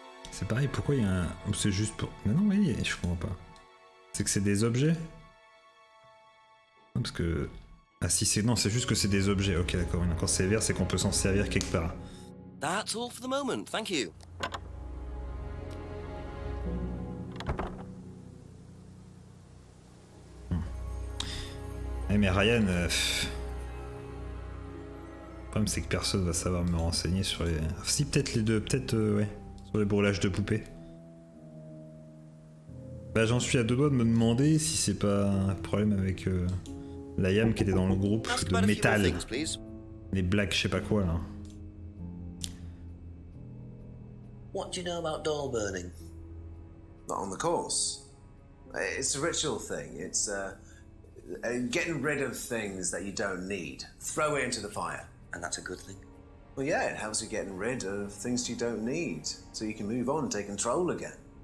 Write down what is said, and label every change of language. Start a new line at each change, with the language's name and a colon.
French: C'est pareil, pourquoi il y a un... C'est juste pour... Mais non, oui, je comprends pas. C'est que c'est des objets? Non, parce que... Ah si, c'est... Non, c'est juste que c'est des objets. Ok, d'accord. Quand c'est vert, c'est qu'on peut s'en servir quelque part.
English: That's all for the moment, thank you.
French: Eh mais Ryan... Le problème, c'est que personne va savoir me renseigner sur les... Si, peut-être les deux, peut-être, ouais. Sur les brûlages de poupées. Bah j'en suis à deux doigts de me demander si c'est pas un problème avec la Yam qui était dans le groupe de métal. Les blagues je sais pas quoi là.
English: What do you know about doll burning? Not on the course. It's a ritual thing. It's getting rid of things that you don't need. Throw it into the fire. And that's a good thing? Well, yeah, it helps you getting rid of things you don't need, so you can move on and take control again.